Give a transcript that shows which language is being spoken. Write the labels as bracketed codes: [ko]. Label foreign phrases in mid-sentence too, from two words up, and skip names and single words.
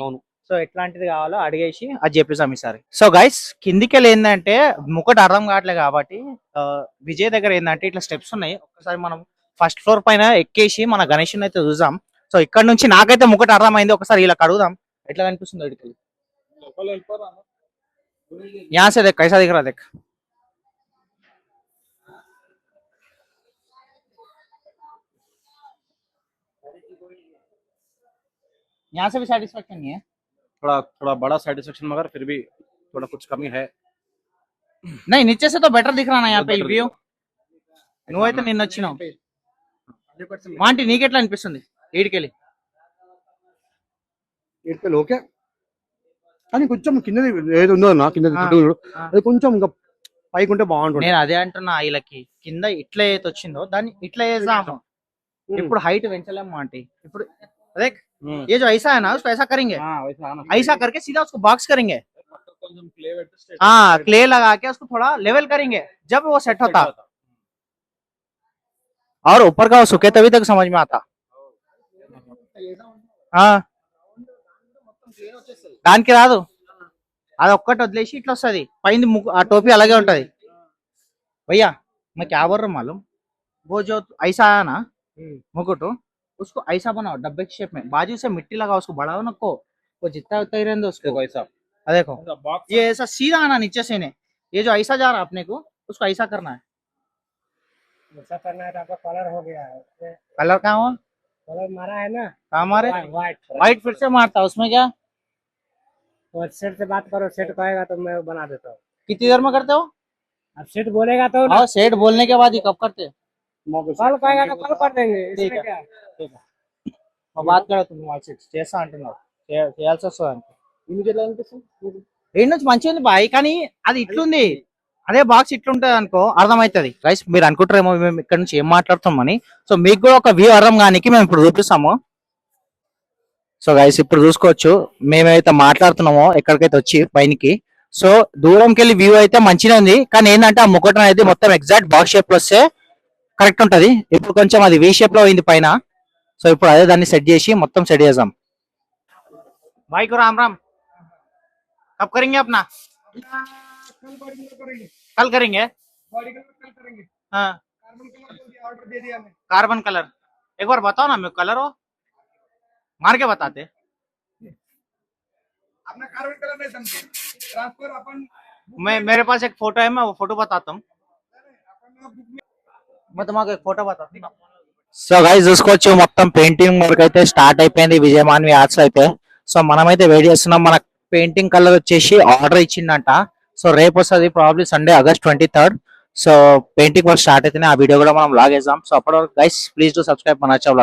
[te] సో ఎట్లాంటిది కావాలో అడిగేసి అది చెప్పేసాం ఈసారి. [en] so guys [te] కిందికి వెళ్ళి ఏంటంటే ముక్కటి అర్థం కావట్లేదు కాబట్టి విజయ్ దగ్గర ఏంటంటే ఇట్లా స్టెప్స్ ఉన్నాయి. ఒక్కసారి మనం [en] first floor [te] పైన ఎక్కేసి మన గణేష్ అయితే చూద్దాం. సో ఇక్కడ నుంచి నాకైతే ముక్కటి అర్థమైంది, ఒకసారి ఇలా అడుగుదాం ఎట్లా కనిపిస్తుంది ఇక్కడికి. [hi] यहाँ से देख कैसा दिख रहा देख. यहाँ से भी सेटिस्फेक्शन नहीं है. थोड़ा बड़ा सेटिस्फेक्शन, मगर फिर भी थोड़ा कुछ कमी है. नहीं नीचे से तो बेटर दिख रहा ना यहाँ पे व्यू. [te] నువ్వైతే నిన్న వచ్చినావు వాంటి నీకెట్లా అనిపిస్తుంది ఈడికెళ్ళి? ఓకే, కానీ కొంచెం కిందది ఏది ఉందో నా కింద అది కొంచెం ఇంకా పైకి ఉంటే బాగుంటుంది. నేను అదే అంటున్నా, వీళ్ళకి కింద ఇట్లా ఏది వచ్చిందో దాన్ని ఇట్లా వేసాము. ఇప్పుడు హైట్ పెంచలేము ఆంటీ. ఇప్పుడు అదే [hi] ये जो ऐसा है ना उसको ऐसा करेंगे, ऐसा करके सीधा उसको बॉक्स करेंगे. हाँ क्ले लगा के उसको थोड़ा लेवल करेंगे, जब वो सेट होता और ऊपर का वो सूखे तभी तक समझ में आता. [te] దానికి రాదు, అది ఒక్కటి వదిలేసి ఇట్లా వస్తుంది పైన ఆ టోపీ అలాగే ఉంటది. [hi] भैया मैं क्या बोल रहा हूँ मालूम, वो जो ऐसा आया ना मुकुट उसको ऐसा बनाओ डब्बे की शेप में, बाजू से मिट्टी लगाओ, उसको बढ़ाओ ना को वो जितना उतना ही रहने दो उसको. ऐसा देखो ये ऐसा सीधा आना नीचे से ने, ये जो ऐसा जा रहा है अपने को उसको ऐसा करना है. ऐसा करना है तो आपका कलर हो गया है. कलर कहाँ हुआ? कलर मारा है ना, कहाँ मारे? व्हाइट. व्हाइट फिर से मारता उसमें क्या? तो सेट से बात करो, सेट कहेगा तो मैं बना देता हूँ. कितनी देर में करते हो? अब सेट बोलेगा तो हाँ सेट बोलने के बाद ही कब करते? कल कहेगा तो कल कर देंगे. ठीक इसमें है. क्या? ठीक है [te] బాత్ కడుతుంది మార్చి చేస్తా అంటున్నారు, చేయాల్సి వస్తుంది. ఏడు నుంచి మంచిగా ఉంది బాయ్, కానీ అది ఇట్లుంది, అదే బాక్స్ ఇట్లుంటది అనుకో అర్థమవుతుంది. గైస్ మీరు అనుకుంటారేమో మేము ఇక్కడ నుంచి ఏం మాట్లాడుతామని. సో మీకు కూడా ఒక వ్యూ అర్థం కానికి మేము ఇప్పుడు చూపిస్తాము. [en] so guys [te] ఇప్పుడు చూసుకోవచ్చు మేమైతే మాట్లాడుతున్నామో ఎక్కడికైతే వచ్చి పైనకి. సో దూరంకి వెళ్ళి వ్యూ అయితే మంచిగా ఉంది, కానీ ఏంటంటే ఆ ముక్కటం అనేది మొత్తం [en] exact box shape [te] లో వస్తే కరెక్ట్ ఉంటది. ఇప్పుడు కొంచెం అది [en] V shape [te] లో అయింది పైన. సో ఇప్పుడు అదే దాన్ని సెట్ చేసి మొత్తం సెట్ చేద్దాం. [hi] भाई को राम राम. कब करेंगे अपना? कल करेंगे. हाँ [en] carbon colour [hi] एक बार बताओ ना, मैं कलर हो मार के बताते. अपना [en] carbon colour [hi] नहीं समझे, ट्रांसफर अपन मैं मेरे पास एक फोटो है, मैं वो फोटो बताता हूँ. मैं तुम्हारा एक फोटो बताता हूँ. [en] so guys [te] చూసుకోవచ్చు మొత్తం [en] painting work [te] అయితే స్టార్ట్ అయిపోయింది విజయ్ మాన్వి ఆర్ట్స్ అయితే. సో మనమైతే వెయిట్ చేస్తున్నాం. మన [en] painting colour [te] వచ్చేసి ఆర్డర్ ఇచ్చిందంట. సో రేపు వస్తుంది [en] probably Sunday [te] August 23rd. [en] so painting work start [te] అయితేనే ఆ వీడియో కూడా మనం లాగేద్దాం. సో అప్పటి వరకు గైస్ [en] please do subscribe [te] మన ఛానల్.